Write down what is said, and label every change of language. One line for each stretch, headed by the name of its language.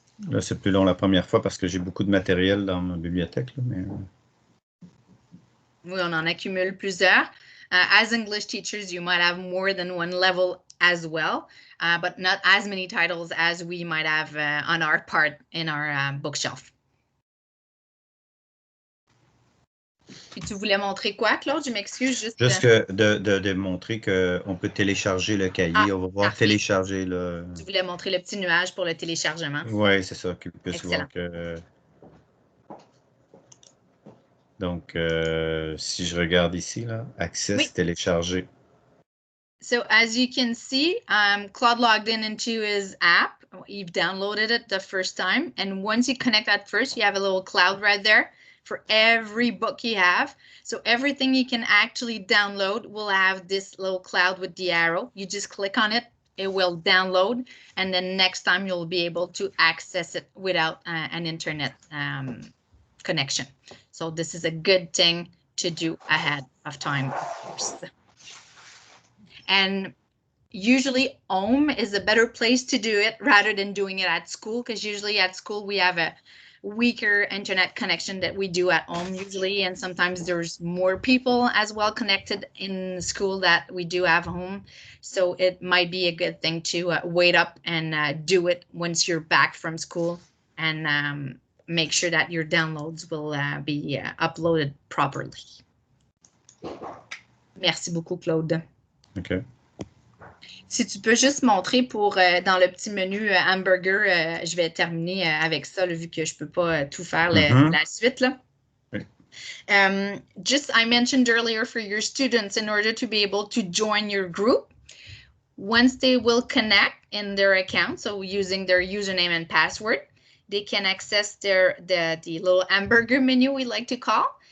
French: Là, c'est plus long la première fois parce que j'ai beaucoup de matériel dans ma bibliothèque. Là, mais... Oui, on en accumule plusieurs.
English: As English teachers, you might have more than one level as well, but not as many titles as we might have on our part in our bookshelf.
French: Puis tu voulais montrer quoi, Claude? Je m'excuse. Juste que de montrer qu'on peut télécharger le cahier. On va voir parfait. Télécharger le... Tu voulais montrer le petit nuage pour le téléchargement. Oui, c'est ça, qu'ils puissent voir que... Donc, si je regarde ici, là, Access, télécharger.
English: So as you can see, Claude logged into his app. You've downloaded it the first time. And once you connect at first, you have a little cloud right there for every book you have. So everything you can actually download will have this little cloud with the arrow. You just click on it, it will download, and then next time you'll be able to access it without an internet connection. So this is a good thing to do ahead of time, of course. And usually home is a better place to do it rather than doing it at school, because usually at school we have a weaker internet connection that we do at home usually, and sometimes there's more people as well connected in school that we do have home. So it might be a good thing to wait up and do it once you're back from school, and make sure that your downloads will be uploaded properly.
French: Merci beaucoup, Claude. OK. Si tu peux juste montrer pour dans le petit menu hamburger, je vais terminer avec ça, là, vu que je peux pas tout faire la suite. Là. Oui.
English: Just I mentioned earlier, for your students, in order to be able to join your group, Once they will connect in their account, so using their username and password, they can access the little hamburger menu we like to call.